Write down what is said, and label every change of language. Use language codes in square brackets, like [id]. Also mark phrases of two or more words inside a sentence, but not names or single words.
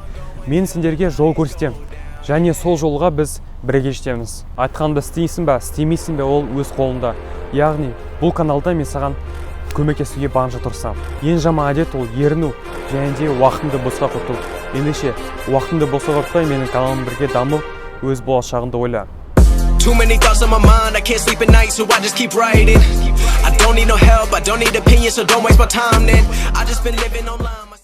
[kk] Мен сендерге жол көрсетемін. Және сол жолға біз бірге жетеміз. Айтқанды істейсің бе, істемейсің бе, ол өз қолында. Яғни бұл каналда мен саған көмектесуге барынша тұрсам. Ең жаман әдет ол еріну және де уақытыңды босқа құрту. Ендеше уақытыңды босқа құртпай менің каналым бірге дамып, өз болашағыңды ойла. [en] Too many thoughts on my mind, I can't sleep at night, so I just keep writing. I don't need no help, I don't need opinions, so don't waste my time then. I just been living online.